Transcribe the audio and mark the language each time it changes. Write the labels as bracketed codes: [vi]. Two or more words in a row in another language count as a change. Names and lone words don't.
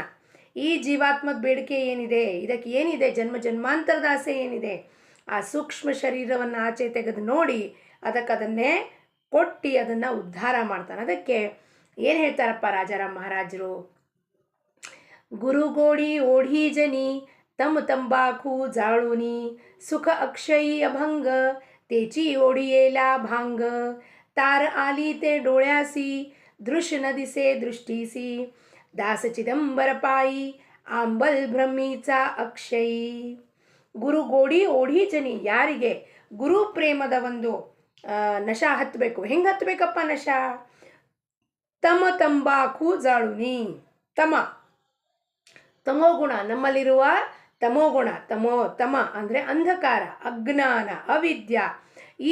[kn] ಈ ಜೀವಾತ್ಮದ ಬೇಡಿಕೆ ಏನಿದೆ, ಇದಕ್ಕೆ ಏನಿದೆ, ಜನ್ಮ ಜನ್ಮಾಂತರದ ಆಸೆ ಏನಿದೆ, ಆ ಸೂಕ್ಷ್ಮ ಶರೀರವನ್ನು ಆಚೆ ತೆಗೆದು ನೋಡಿ ಅದನ್ನೇ ಕೊಟ್ಟು ಅದನ್ನು ಉದ್ಧಾರ ಮಾಡ್ತಾನೆ. ಅದಕ್ಕೆ ಏನು ಹೇಳ್ತಾರಪ್ಪ ರಾಜಾರಾಮ್ ಮಹಾರಾಜರು, [mr] गुरुगोडी ओढी जनी तम तंबाखू जाळुनी सुख अक्षयी अभंग तेची ओढियेला भांग तार आली ते डोळ्यासी दृश्य न दिसे दृष्टीसी दास चिदंबर पायी आंबल भ्रमीचा अक्षयी. गुरु गोडी ओढी जनी, [kn] ಯಾರಿಗೆ ಗುರು ಪ್ರೇಮದ ಒಂದು ನಶಾ ಹತ್ತಬೇಕು. ಹೆಂಗೆ ಹತ್ತಬೇಕಪ್ಪ ನಶಾ? [mr] तम तंबाखू जाळुनी, [kn] ತಮೋಗುಣ, ನಮ್ಮಲ್ಲಿರುವ ತಮೋಗುಣ, ತಮ ಅಂದರೆ ಅಂಧಕಾರ, ಅಜ್ಞಾನ, ಅವಿದ್ಯಾ, ಈ